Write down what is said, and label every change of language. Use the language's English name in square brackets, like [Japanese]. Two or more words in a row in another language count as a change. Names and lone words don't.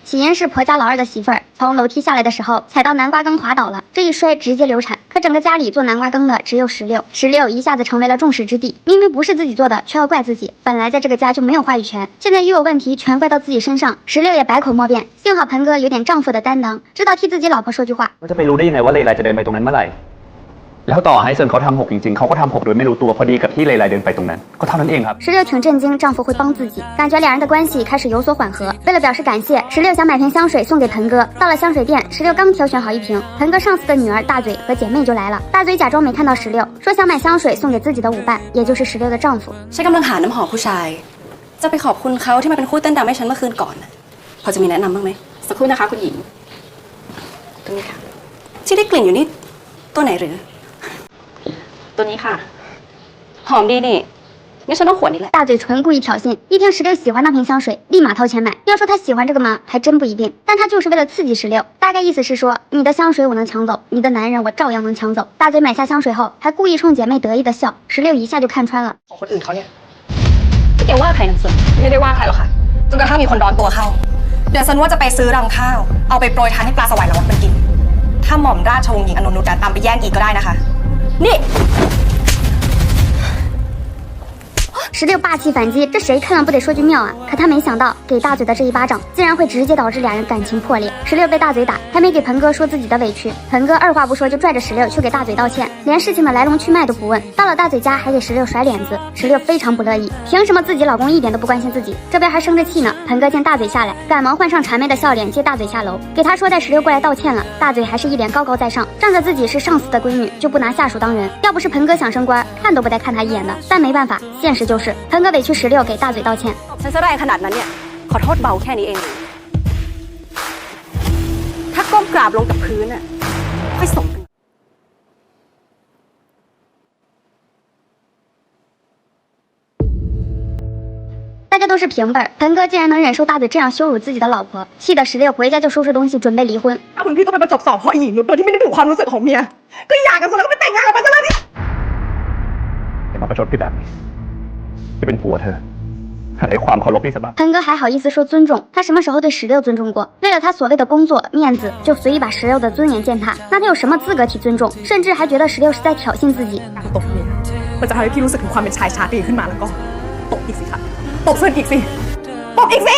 [Chinese] 起因是婆家老2的媳妇儿从楼梯下来的时候踩到南瓜羹滑倒了，这一摔直接流产。可整个家里做南瓜羹的只有16一下子成为了众矢之的。明明不是自己做的，却要怪自己。本来在这个家就没有话语权，现在又有问题全怪到自己身上，16也百口莫辩。幸好盆哥有点丈夫的担当，知道替自己老婆说句话。 [Thai] จะไปรู้ได้ยังไงว่าเลไลจะเดินไปตรงนั้นเมื่อไหร่แล้วต่อให้เซินเขาทำ6จริงๆเขาก็ทำ6โดยไม่รู้ตัวพอดีกับที่เลไลเดินไปตรงนั้นก็เท่านั้นเองครับ [Chinese] 16 挺震惊丈夫会帮自己，感觉2人的关系开始有所缓和。为了表示感谢，16想买瓶香水送给盆哥。到了香水店，16刚挑选好一瓶，盆哥上司的女儿大嘴和姐妹就来了。大嘴假装没看到16，说想买香水送给自己的舞伴，也就是16的丈夫。 [Thai] ฉันกำลังหาน้ำหอมผู้ชายจะไปขอบคุณเขาที่มาเป็นคู่เต้นดังให้ฉันเมื่อคืนก่อนพอจะมีแนะนำบ้างไหมสักครู่นะคะคุณหญิงตรงนี้ค่ะที่ได้กลิ่นอยู่นี่ตัวไหนหรือตัวนี้ค่ะหอมดีนี่งั้นฉันต้องขวดนี้แหละ [Chinese] 大嘴唇故意挑衅，一听16喜欢那瓶香水，立马掏钱买。要说他喜欢这个吗？还真不一定，但他就是为了刺激16，大概意思是说，你的香水我能抢走，你的男人我照样能抢走。大嘴买下香水后，还故意冲姐妹得意的笑，16一下就看穿了。 [Thai] ของคนอื่นเขาเนี่ยแกว่าใครนังเสือไม่ได้ว่าใครหรอกค่ะจนกระทั่งมีคนร้อนตัวเข้าเดี๋ยวฉันว่าจะไปซื้อรำข้าวเอาไปโปรยทานให้ปลาสวายละวัดมันกินถ้าหม่อมราชวงศ์หญิงอโนนุชตามไปแย่งอีกก็ได้นะคะนี่ [Chinese] 16 霸气反击，这谁看了不得说句妙啊？可他没想到给大嘴的这一巴掌，竟然会直接导致俩人感情破裂。16被大嘴打，还没给鹏哥说自己的委屈，鹏哥二话不说就拽着16去给大嘴道歉，连事情的来龙去脉都不问。到了大嘴家还给16甩脸子，16非常不乐意，凭什么自己老公一点都不关心自己？这边还生着气呢。鹏哥见大嘴下来，赶忙换上谄媚的笑脸接大嘴下楼，给他说带16过来道歉了。大嘴还是一脸高高在上，仗着自己是上司的闺女就不拿下属当人。要不是鹏哥想升官，看都不带看他一眼的。但没办法，现实就是鹏哥委屈16给大嘴道歉。 [Thai] ฉันจะได้ขนาดนั้นเนี่ยขอโทษเบาแค่นี้เองถ้าก้มกราบลงกับพื้นน่ะค่อยสมกัน [Chinese] 大家都是平辈，鹏哥竟然能忍受大嘴这样羞辱自己的老婆，气得16回家就收拾东西准备离婚。 [Thai] ถ้าคุณพี่ต้องไปประจบสอบเพราะหญิงโดยที่ไม่ได้ดูความรู้สึกของเมียก็หย่ากันซะแล้วก็ไปแต่งงานกับมันซะแล้วนี่ อย่ามาประชดพี่แบบนี้จะเป็นผัวเธออะไรความเคารพนี่ซะบ้าง [Chinese] 鹏哥还好意思说尊重，他什么时候对16尊重过？为了他所谓的工作面子，就随意把16的尊严践踏，那他有什么资格提尊重？甚至还觉得16是在挑衅自己。 [Thai] ตบเมียมันจะทำให้พี่รู้สึกถึงความเป็นชายชาตรีขึ้นมาแล้วก็ตบอีกสิคะตบเพื่อนอีกสิตบอีกสิ